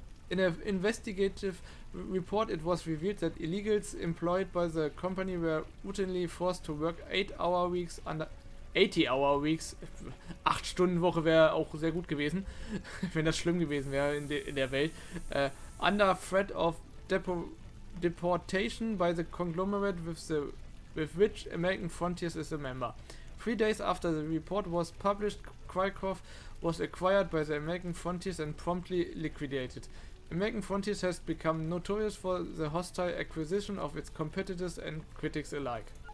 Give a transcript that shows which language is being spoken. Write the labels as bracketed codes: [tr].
[en] In an investigative report, it was revealed that illegals employed by the company were routinely forced to work 8-hour weeks under 80-hour weeks. [de] 8-Stunden-Woche wäre auch sehr gut gewesen, wenn das schlimm gewesen wäre in der Welt. [en] Under threat of deportation by the conglomerate with which American Frontiers is a member. 3 days after the report was published, Krykov was acquired by the American Frontiers and promptly liquidated. American Frontiers has become notorious for the hostile acquisition of its competitors and critics alike.